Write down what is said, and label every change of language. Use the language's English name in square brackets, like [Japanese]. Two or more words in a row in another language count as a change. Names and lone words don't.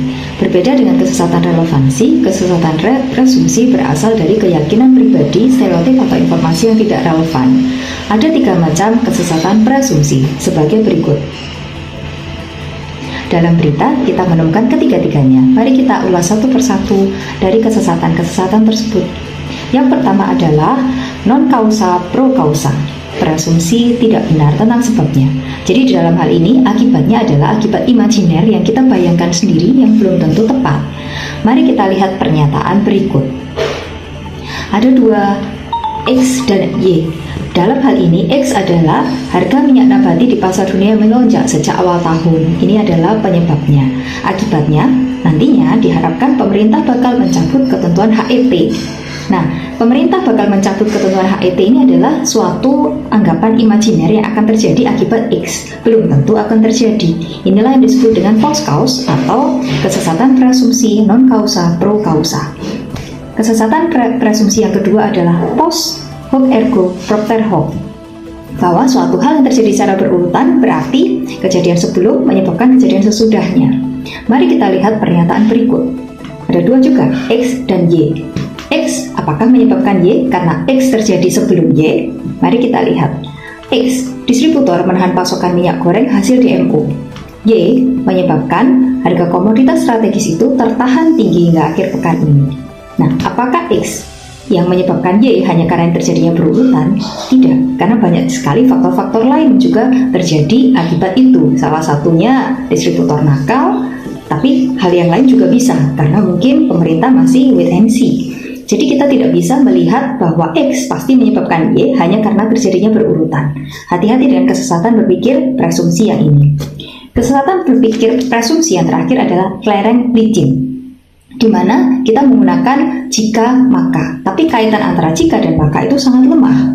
[Indonesian] Berbeda dengan kesesatan relevansi, kesesatan presumsi berasal dari keyakinan pribadi, stereotip atau informasi yang tidak relevan. Ada 3 macam kesesatan presumsi sebagai berikut. Dalam berita kita menemukan ketiga-tiganya. Mari kita ulas satu persatu dari kesesatan-kesesatan tersebut. Yang pertama adalah [Latin] non causa pro causa, [Indonesian] berasumsi tidak benar tentang sebabnya. Jadi di dalam hal ini akibatnya adalah akibat imajiner yang kita bayangkan sendiri yang belum tentu tepat. Mari kita lihat pernyataan berikut. Ada dua, X dan Y. Dalam hal ini, X adalah harga minyak nabati di pasar dunia melonjak sejak awal tahun. Ini adalah penyebabnya. Akibatnya, nantinya diharapkan pemerintah bakal mencabut ketentuan HET. Nah, pemerintah bakal mencabut ketentuan HET ini adalah suatu anggapan imajiner yang akan terjadi akibat X. Belum tentu akan terjadi. Inilah yang disebut dengan [English] false cause [Indonesian] atau kesesatan preasumsi [Latin] non causa pro causa. [Indonesian] Kesesatan preasumsi yang kedua adalah [Latin] post hoc ergo propter hoc, [Indonesian] bahwa suatu hal yang terjadi secara berurutan berarti kejadian sebelum menyebabkan kejadian sesudahnya. Mari kita lihat pernyataan berikut. Ada dua juga, X dan Y. X apakah menyebabkan Y karena X terjadi sebelum Y? Mari kita lihat. X, distributor menahan pasokan minyak goreng hasil DMO. Y menyebabkan harga komoditas strategis itu tertahan tinggi hingga akhir pekan ini. Nah, apakah X yang menyebabkan Y hanya karena yang terjadinya berurutan? Tidak, karena banyak sekali faktor-faktor lain juga terjadi akibat itu. Salah satunya distributor nakal, tapi hal yang lain juga bisa, karena mungkin pemerintah masih [English] wait and see. [Indonesian] Jadi kita tidak bisa melihat bahwa X pasti menyebabkan Y hanya karena terjadinya berurutan. Hati-hati dengan kesesatan berpikir preasumsi yang ini. Kesesatan berpikir preasumsi yang terakhir adalah Clarence-Littin, di mana kita menggunakan jika maka, tapi kaitan antara jika dan maka itu sangat lemah.